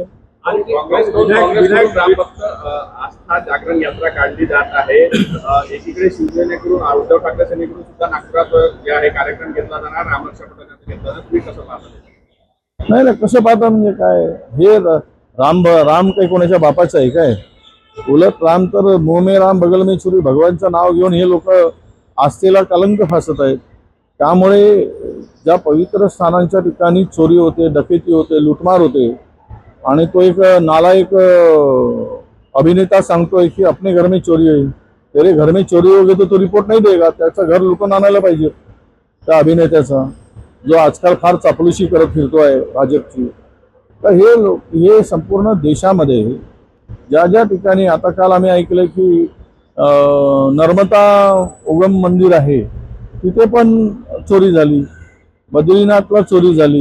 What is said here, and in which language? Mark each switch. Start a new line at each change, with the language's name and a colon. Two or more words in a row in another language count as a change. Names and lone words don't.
Marathi: आणि काँग्रेस आस्था जागरण यात्रा काढली जात आहे. एकीकडे शिवसेनेकडून उद्धव ठाकरे सेनेकडून सुद्धा नागपुरात जे आहे कार्यक्रम घेतला जाणार, रामरक्षा पथकाचा घेतला जाणार. तुम्ही कसं पाहता? नाही कसं पाहता म्हणजे काय, हे राम काही कोणाच्या बापाचं आहे काय? उलट राम तर
Hindi: मुंह में राम बगल में छुरी,
Marathi: भगवानचं नाव घेऊन हे लोक आस्थेला कलंक फासत आहेत. त्यामुळे ज्या पवित्र स्थानांच्या ठिकाणी चोरी होते, डकेती होते, लुटमार होते आणि तो एक नालायक अभिनेता सांगतोय की
Hindi: अपने घर में चोरी
Marathi: होईल,
Hindi: तेरे घर में चोरी होगी तो रिपोर्ट
Marathi: नाही देगा. त्याचं घर लुटून आणायला पाहिजे त्या अभिनेत्याचा, जो आजकाल फार चापलुशी करत फिरतोय भाजपची. तर हे संपूर्ण देशामध्ये ज्या ज्या ठिकाणी, आता काल आम्ही ऐकलं की नर्मदा उगम मंदिर आहे तिथे पण चोरी झाली, बद्रीनाथला चोरी झाली.